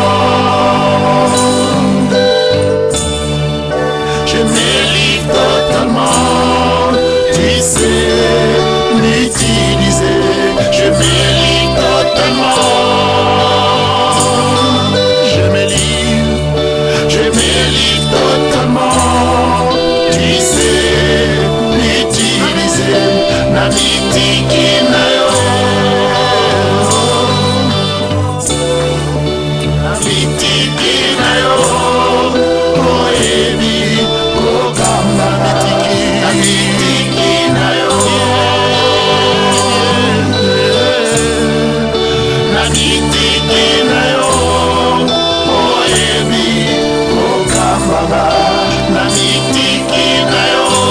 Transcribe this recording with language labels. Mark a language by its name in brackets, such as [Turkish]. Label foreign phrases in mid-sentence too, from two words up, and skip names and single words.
[French] Je me livre totalement, tu sais l'utiliser. Je me livre totalement. Je me livre totalement, tu sais l'utiliser. [Lingala] Namitiki na yo, namitiki na yo, oebi ogamba namitiki na yo, namitiki na yo, oebi ogamba namitiki na yo.